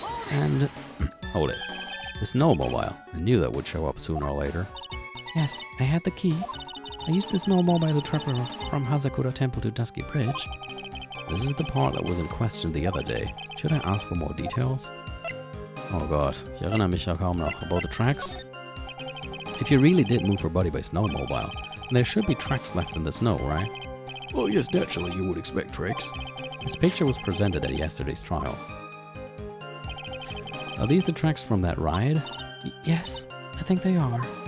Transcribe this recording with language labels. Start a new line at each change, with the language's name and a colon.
English: And Hold it. The snowmobile. I knew that would show up sooner or later. yes, I had the key. I used the snowmobile to travel from Hazakura Temple to Dusky Bridge. This is the part that was in question the other day. Should I ask for more details?
German: Oh god, ich erinnere mich ja kaum noch.
English: About the tracks? If you really did move her body by snowmobile, then there should be tracks left in the snow, right? Well, yes, naturally you would expect tricks. This picture was presented at yesterday's trial. Are these the tracks from that ride? Yes, I think they are.